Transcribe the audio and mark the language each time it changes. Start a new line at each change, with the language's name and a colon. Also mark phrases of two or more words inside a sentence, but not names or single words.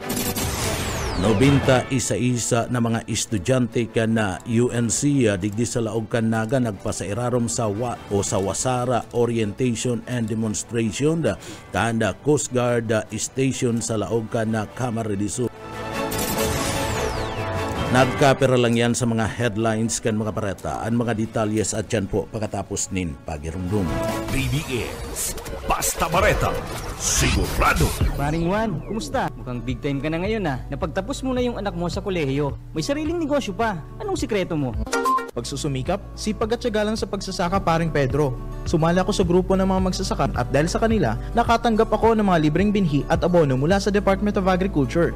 Bikol: 91 na mga estudyante kan na UNC digdi sa laog kan naga nagpasairarom sa Wasara Orientation and Demonstration kan na Coast Guard Station sa laog kan na Camarines Sur. Nagkapera lang yan sa mga headlines kan mga bareta. Ang mga detalyes at yan po pagkatapos nin pagirumdum. BBS Basta Bareta, sigurado.
Filipino: Paring Juan, kumusta? Mukhang
English: big time
Filipino: ka na ngayon Napagtapos mo na yung anak mo sa kolehiyo. May sariling negosyo pa. Anong sikreto mo? Pagsusumikap, sipag at tiyaga lang sa pagsasaka, paring Pedro. Sumali ako sa grupo ng mga magsasaka at dahil sa kanila, nakatanggap ako ng mga libreng binhi at abono mula sa Department of Agriculture.